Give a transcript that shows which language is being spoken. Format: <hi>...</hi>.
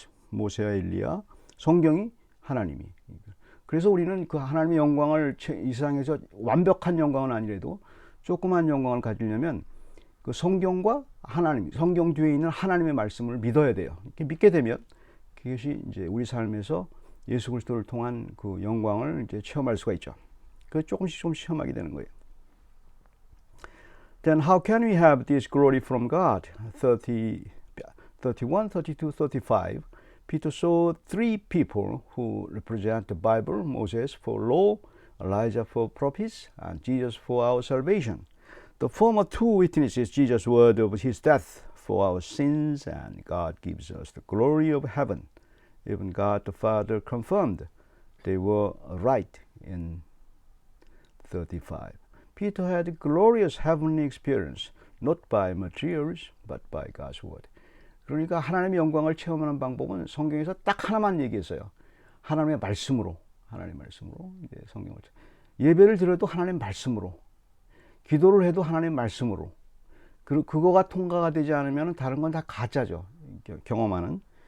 <ko>모세와 엘리야, 성경이, 하나님이. 그래서 우리는 그 하나님의 영광을 이 세상에서 완벽한 영광은 아니래도 조그만 영광을 가지려면 그 성경과 하나님, 성경 뒤에 있는 하나님의 말씀을 믿어야 돼요. 이렇게 믿게 되면 그것이 이제 우리 삶에서 예수 그리스도를 통한 그 영광을 이제 체험할 수가 있죠. 그 조금씩 체험하게 되는 거예요.</ko> <en>Then how can we have this glory from God? 31, 32, 35. Peter saw three people who represent the Bible: Moses for law, Elijah for prophets, and Jesus for our salvation. The former two witnesses Jesus' word of his death for our sins, and God gives us the glory of heaven. Even God the Father confirmed they were right in 35. Peter had a glorious heavenly experience, not by materials, but by God's word.</en> <ko>그러니까 하나님의 영광을 체험하는 방법은 성경에서 딱 하나만 얘기했어요. 하나님의 말씀으로, 하나님의 말씀으로. 이제 성경을 예배를 드려도 하나님의 말씀으로, 기도를 해도 하나님의 말씀으로. 그거가 통과가 되지 않으면 다른 건 다 가짜죠. 경험하는.</ko>